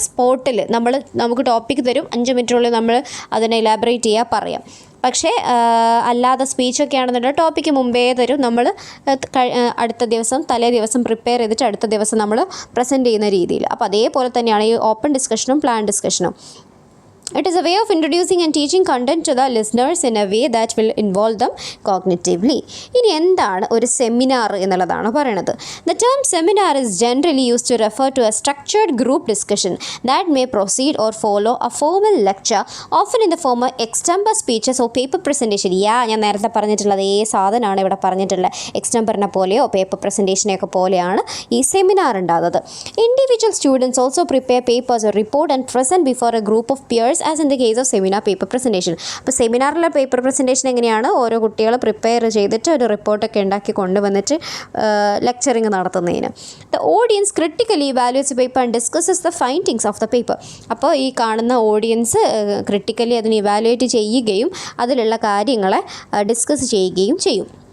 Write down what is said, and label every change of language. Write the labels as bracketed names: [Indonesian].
[Malayalam] സ്പോട്ടിൽ നമുക്ക് ടോപ്പിക് തരും, 5 മിനിറ്റിനുള്ളിൽ നമ്മൾ അതിനെ ഇലാബറേറ്റ് ചെയ്യുക, പറയാം. പക്ഷേ അല്ലാതെ സ്പീച്ചൊക്കെ ആണെന്നുണ്ടെങ്കിൽ ടോപ്പിക്ക് മുമ്പേ തരും. നമ്മൾ അടുത്ത ദിവസം തലേ ദിവസം പ്രിപ്പയർ ചെയ്തിട്ട് അടുത്ത ദിവസം നമ്മൾ പ്രസൻറ്റ് ചെയ്യുന്ന രീതിയിൽ. അപ്പോൾ അതേപോലെ തന്നെയാണ് ഈ open ഡിസ്കഷനും plan ഡിസ്കഷനും. [English] It is a way of introducing and teaching content to the listeners in a way that will involve them cognitively. [Malayalam] ഇനി എന്താണ് ഒരു സെമിനാർ എന്നുള്ളതാണ് പറയുന്നത്. [English] The term seminar is generally used to refer to a structured group discussion that may proceed or follow a formal lecture, often in the form of extempore speeches or paper presentation. [Malayalam] ഞാൻ നേരത്തെ പറഞ്ഞിട്ടുള്ളത് സാധനമാണ് ഇവിടെ പറഞ്ഞിട്ടുള്ളത്. എക്സ്റ്റംപറിനെ പോലെയോ paper പ്രസൻറ്റേഷനെയൊക്കെ പോലെയാണ് ഈ seminar ഉണ്ടാകുന്നത്. [English] Individual students also prepare papers or report and present before a group of peers as in the case of seminar paper presentation. [Malayalam] അപ്പോൾ സെമിനാറിലെ പേപ്പർ പ്രസൻറ്റേഷൻ എങ്ങനെയാണ്? ഓരോ കുട്ടികൾ പ്രിപ്പയർ ചെയ്തിട്ട് ഒരു റിപ്പോർട്ടൊക്കെ ഉണ്ടാക്കി കൊണ്ടുവന്നിട്ട് ലെക്ചറിങ് നടത്തുന്നതിന്. [English] The audience critically evaluates paper and discusses the findings of the paper. [Malayalam] അപ്പോൾ ഈ കാണുന്ന ഓഡിയൻസ് ക്രിട്ടിക്കലി അതിനെ ഇവാലുവേറ്റ് ചെയ്യുകയും അതിലുള്ള കാര്യങ്ങളെ ഡിസ്കസ് ചെയ്യുകയും ചെയ്യും.